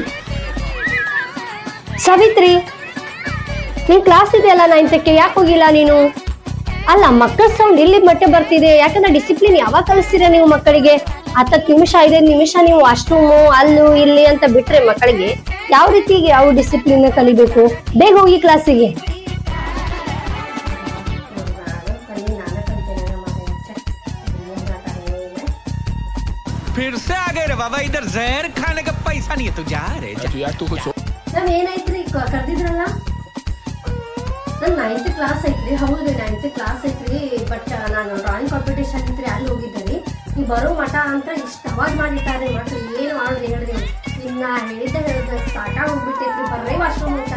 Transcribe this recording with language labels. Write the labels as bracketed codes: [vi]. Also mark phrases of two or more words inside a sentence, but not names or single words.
[kn] ಸಾವಿತ್ರಿ, ನಿನ್ ಕ್ಲಾಸ್ ಇದೆಯಲ್ಲ 9ಕ್ಕೆ, ಯಾಕೆ ಹೋಗಿಲ್ಲ ನೀನು? ಅಲ್ಲ, ಮಕ್ಕಳ ಸೌಂಡ್ ಇಲ್ಲಿ ಮಟ್ಟ ಬರ್ತಿದೆ. ಯಾಕಂದ್ರೆ ಡಿಸಿಪ್ಲಿನ್ ಯಾವಾಗ ಕಲಿಸ್ತೀರಾ ನೀವು ಮಕ್ಕಳಿಗೆ? 10 ನಿಮಿಷ 5 ನಿಮಿಷ ನೀವು ವಾಶ್ರೂಮು ಅಲ್ಲೂ ಇಲ್ಲಿ ಅಂತ ಬಿಟ್ರೆ ಮಕ್ಕಳಿಗೆ ಯಾವ ರೀತಿ ಯಾವ ಡಿಸಿಪ್ಲಿನ್ ಕಲಿಬೇಕು? ಬೇಗ ಹೋಗಿ ಕ್ಲಾಸಿಗೆ. [hi] फिर से आ गए रे बाबा, इधर जहर खाने का पैसा नहीं है, तू जा रे जा। यार तू कुछ [kn] ನಾವ್ ಏನಾಯ್ತ್ರಿ ಕರ್ದಿದ್ರಲ್ಲ, ನನ್ 9th ಕ್ಲಾಸ್ ಐತ್ರಿ. ಹೌದ್ರಿ 9th ಕ್ಲಾಸ್ ಐತ್ರಿ, ಬಟ್ ನಾನು [en] drawing competition [kn] ಇತ್ರಿ, ಅಲ್ಲಿ ಹೋಗಿದ್ದೆ. ನೀವು ಬರೋ ಮಠ ಅಂತ ಇಷ್ಟ ಅವಾಜ್ ಮಾಡಿಟ್ಟಾರೆ. ಮಠ ಏನ್ ಮಾಡಿದ್ರಿ ಹೇಳ್ರಿ? ಇನ್ನ ಹೇಳಿದ್ದ ಸಾಕಾಗಿ ಹೋಗ್ಬಿಟ್ಟೈತ್ರಿ. ಬರ್ರೇ ವಾಶ್ರೂಮ್ ಹೋಗ್ತಾರೆ.